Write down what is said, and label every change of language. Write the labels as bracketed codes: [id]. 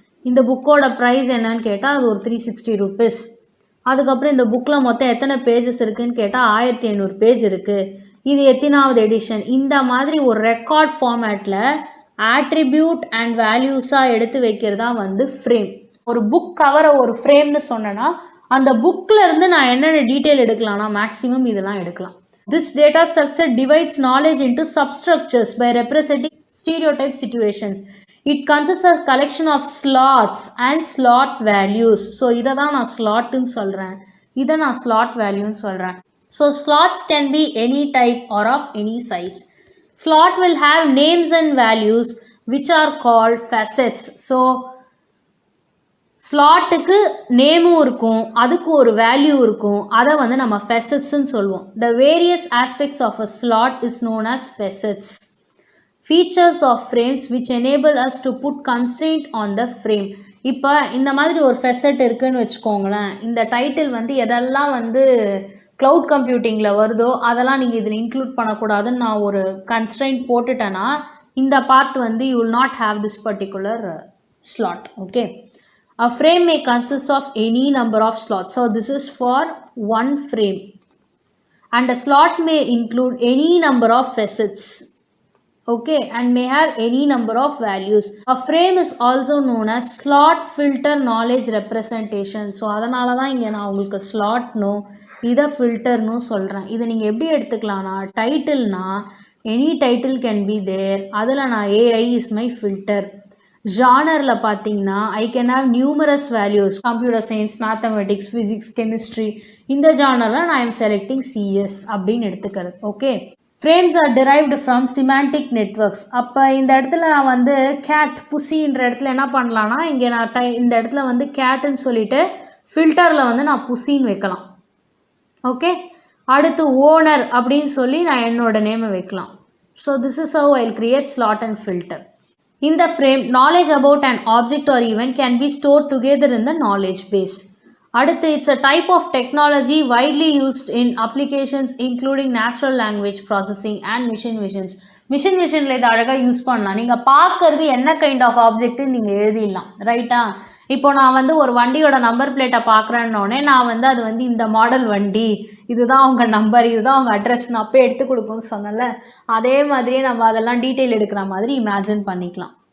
[ta] இந்த புக்கோட ப்ரைஸ் என்னன்னு கேட்டால் அது ஒரு 360 rupees. அதுக்கப்புறம் இந்த புக்கில் மொத்தம் எத்தனை பேஜஸ் இருக்குதுன்னு கேட்டால் 1500 பேஜ் இருக்குது. இது எத்தனாவது எடிஷன்? இந்த மாதிரி ஒரு ரெக்கார்ட் ஃபார்மேட்டில் ஆட்ரிபியூட் அண்ட் வேல்யூஸாக எடுத்து வைக்கிறதா வந்து ஃப்ரேம். ஒரு புக் கவரை ஒரு ஃப்ரேம்னு சொன்னேன்னா அந்த புக்கில் இருந்து நான் என்னென்ன டீட்டெயில் எடுக்கலாம்னா மேக்ஸிமம் இதெல்லாம் எடுக்கலாம். [en] This data structure divides knowledge into substructures by representing stereotype situations. It consists of collection of slots and slot values. [ta] So இதை தான் நான் ஸ்லாட்னு சொல்கிறேன், இதை நான் ஸ்லாட் வேல்யூன்னு சொல்கிறேன். [en] So slots can be any type or of any size. Slot will have names and values which are called facets. [ta] So ஸ்லாட்டுக்கு நேமும் இருக்கும், அதுக்கு ஒரு வேல்யூ இருக்கும், அதை வந்து நம்ம ஃபெசட்ஸ்ன்னு சொல்லுவோம். [en] The various aspects of a slot is known as facets. Features of frames which enable us to put constraint on the frame. [ta] இப்போ இந்த மாதிரி ஒரு ஃபெசட் இருக்குதுன்னு வச்சுக்கோங்களேன். இந்த டைட்டில் வந்து எதெல்லாம் வந்து க்ளவுட் கம்ப்யூட்டிங்கில் வருதோ அதெல்லாம் நீங்கள் இதில் இன்க்ளூட் பண்ணக்கூடாதுன்னு நான் ஒரு கன்ஸ்ட்ரெயின்ட் போட்டுட்டேன்னா இந்த பார்ட் வந்து [en] You will not have this particular slot. Okay, a frame may consist of any number of slots, so this is for one frame, and a slot may include any number of facets. Okay, and may have any number of values. A frame is also known as slot filter knowledge representation. [ta] So அதனால தான் இங்கே நான் உங்களுக்கு ஸ்லாட்னோ இதை ஃபில்டர்னு சொல்கிறேன். இதை நீங்கள் எப்படி எடுத்துக்கலாம்னா டைட்டில்னா [en] any title can be there, [ta] அதில் நான் [en] AI is my filter. [ta] ஜானரில் பார்த்தீங்கன்னா [en] I can have numerous values, computer science, mathematics, physics, chemistry. [ta] இந்த ஜானரில் நான் [en] I'm selecting CS [ta] அப்படின்னு எடுத்துக்கிறது. [en] Okay, frames are derived from semantic networks. [ta] அப்போ இந்த இடத்துல நான் வந்து கேட் புசின்ற இடத்துல என்ன பண்ணலான்னா இங்கே நான் இந்த இடத்துல வந்து கேட்டுன்னு சொல்லிட்டு ஃபில்டரில் வந்து நான் புசின்னு வைக்கலாம். ஓகே, அடுத்து ஓனர் அப்படின்னு சொல்லி நான் என்னோட நேமை வைக்கலாம். [en] So this is how I will create slot and filter. In the frame, knowledge about an object or event can be stored together in the knowledge base. அடுத்து, it's a type of technology widely used in applications including natural language processing and machine visions. [ta] Machine விஷனில் இதை அழகாக use பண்ணலாம். நீங்கள் பார்க்கறது என்ன kind of ஆப்ஜெக்ட்டுன்னு நீங்கள் எழுதிடலாம். ரைட்டா? இப்போ நான் வந்து ஒரு வண்டியோட நம்பர் பிளேட்டை பார்க்குறேன்னொடனே நான் வந்து அது வந்து இந்த மாடல் வண்டி, இதுதான் அவங்க நம்பர், இதுதான் அவங்க அட்ரஸ், நான் அப்போ எடுத்து கொடுக்கும்னு சொன்னல, அதே மாதிரியே நம்ம அதெல்லாம் டீட்டெயில் எடுக்கிற மாதிரி இமேஜின் பண்ணிக்கலாம்.